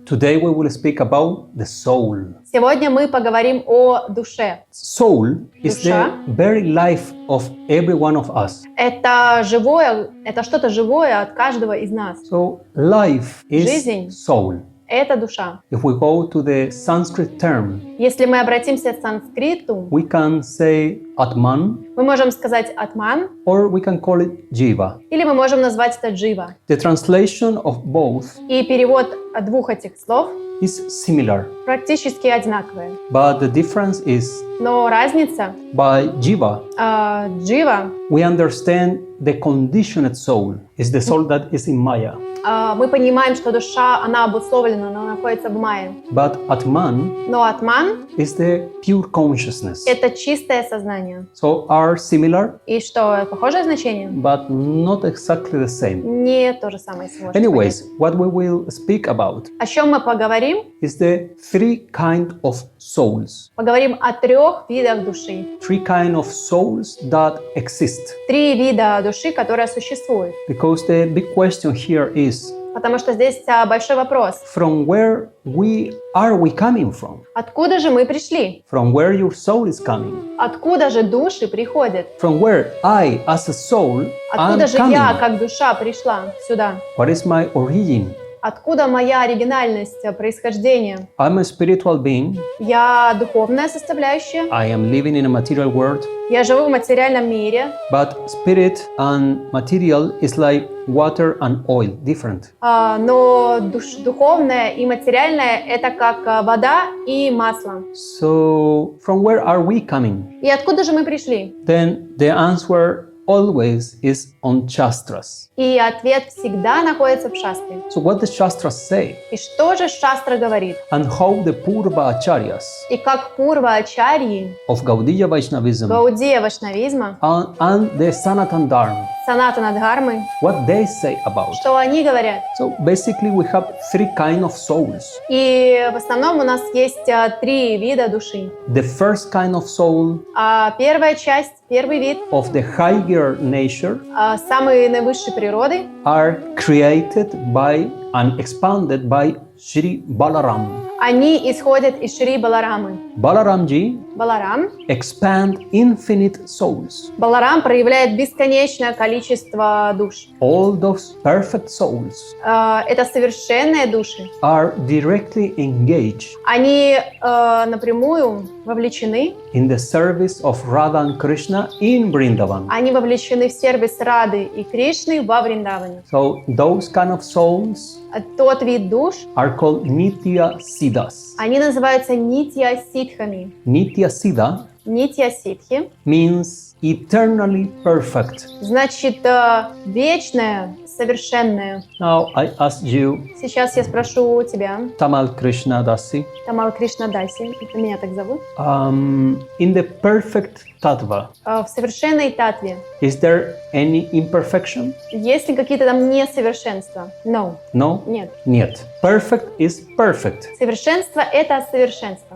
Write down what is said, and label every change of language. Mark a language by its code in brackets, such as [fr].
[en] Today we will speak about the soul. [ru] Сегодня мы поговорим о душе. [en] Soul is [ru] Душа. [en] the very life of every one of us. [ru] Это живое, это что-то живое от каждого из нас. [en] So life is [ru] Жизнь. [en] soul. [ru] Это душа. [en] If we go to the Sanskrit term, [ru] Если мы обратимся к санскриту, [en] we can say Atman [ru] мы можем сказать атман, [en] or we can call it Jiva. [ru] или мы можем назвать это джива. [en] The translation of both [ru] И перевод двух этих слов [en] is similar, [ru] практически одинаковый. [en] but the difference is [ru] Но разница [en] by Jiva [ru] джива, [en] we understand the conditioned soul is the soul that is in Maya. [ru] мы понимаем, что душа, она обусловлена, она находится в майе. [en] But Atman [ru] Но атман [en] is the pure consciousness. [ru] — это чистое сознание. [en] So are similar, [ru] И что, похожее значение? [en] but not exactly the same. [ru] Не то же самое, если можно [en] Anyways, what we will speak about [ru] понять. О чем мы поговорим? [en] is the three kind of souls. [ru] Поговорим о 3 видах души. [en] Three kind of souls that exist. [ru] 3 вида души, которые существуют. [en] Because the big question here is, [ru] Потому что здесь большой вопрос. [en] from where are we coming from? [ru] Откуда же мы пришли? [en] From where your soul is coming? [ru] Откуда же души приходят? [en] From where I, as a soul, am [ru] Откуда же я, [en] coming? [ru] как душа, пришла сюда? [en] What is my origin? [ru] Откуда моя оригинальность, происхождение? [en] I'm a spiritual being. [ru] Я духовная составляющая. [en] I am living in a material world. [ru] Я живу в материальном мире. [en] But spirit and material is like water and oil, different. [ru] Но духовное и материальное — это как вода и масло. [en] So from where are we coming? [ru] И откуда же мы пришли? [en] Then the answer always is on Shastras. [ru] И ответ всегда находится в шастре. [en] So what the Shastras say [ru] И что же шастра говорит? [en] and how the Purva Acharyas [ru] И как Пурва-ачарьи, [en] of Gaudiya Vaishnavism [ru] Гаудия Вашнавизма, [en] and the Sanatan Dharma, [ru] Санатана Дхармы, [en] what they say about. [ru] что они говорят? [en] So basically we have three kind of souls. [ru] И в основном у нас есть 3 вида души. [en] The first kind of soul [ru] Первая часть, первый вид, [en] of the higher nature [ru] самой наивысшей природы, [en] are created by and expanded by Shri Balaram. [ru] они исходят из Шри Баларамы. [en] Balaramji [ru] Баларам. [en] expand infinite souls. [ru] Баларам проявляет бесконечное количество душ. [en] All those perfect souls [ru] Это совершенные души. [en] are directly engaged [ru] Они напрямую вовлечены. [en] in the service of Radha and Krishna in Vrindavan. [ru] Они вовлечены в сервис Рады и Кришны во Вриндаване. [en] So those kind of souls [ru] Тот вид душ, [en] are called Nitya Siddhas. [ru] они называются нитья-ситхами. [en] Nitya Siddha [ru] Нитья-ситхи [en] means eternally perfect. [ru] значит вечное, совершенное. [en] Now I ask you, [ru] Сейчас я спрошу тебя, [en] Tamal Krishna Dasi, [ru] Тамал Кришна Даси, это меня так зовут, [en] in the perfect tattva, [ru] в совершенной татве [en] is there any imperfection? [ru] есть ли какие-то там несовершенства? [en] No. No? [ru] Нет. Нет. [en] Perfect is perfect, [ru] Совершенство — это совершенство.